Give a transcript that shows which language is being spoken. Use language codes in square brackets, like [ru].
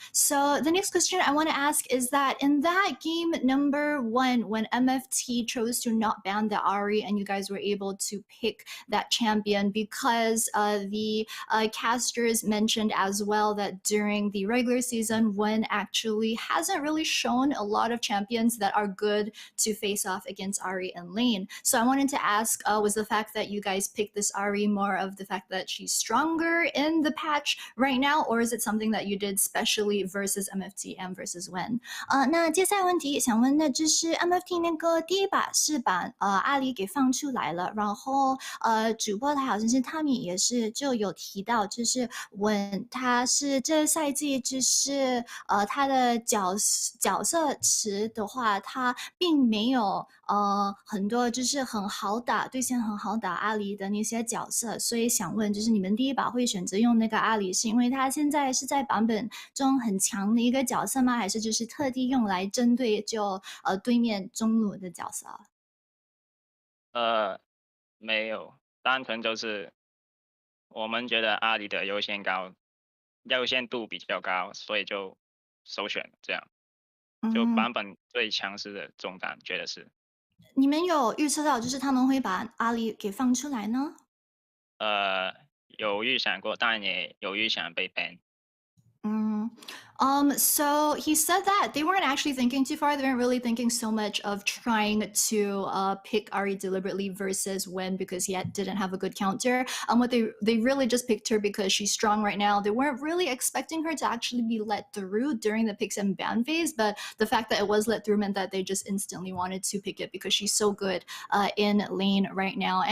[en] So the next question I want to ask is that in that game number 1, when MFT chose to not ban the Ahri and you guys were able to pick that champion, because the casters mentioned as well that during the regular season, one actually hasn't really shown a lot of champions that are good to face off against Ahri and lane. So I wanted to ask, was the fact that you guys picked this Ahri more of the fact that she's stronger in the patch right now, or is it something that you did specially versus MFT and versus when? [zh] 那接下来问题想问的就是 MFT 那个第一把是把阿里给放出来了，然后主播他好像是 Tommy 也是就有提到，就是问他是这赛季就是他的角色池的话，他并没有很多就是很好打对线很好打阿里的那些角色，所以想问就是你们第一把会选择用那个阿里，是因为他现在是在版本中很强的一个角色吗？还是就是特地用来针对就对面中路的角色？没有，单纯就是我们觉得阿里的优先度比较高，所以就首选这样。就嗯，版本最强势的中单，觉得是。你们有预测到就是他们会把阿里给放出来呢？有预想过，但也有预想被 ban。 [en] So he said that they weren't actually thinking too far. They weren't really thinking so much of trying to pick Ari deliberately versus Wen because didn't have a good counter. What they really just picked her because she's strong right now. They weren't really expecting her to actually be let through during the picks and ban phase, but the fact that it was let through meant that they just instantly wanted to pick it because she's so good in lane right now.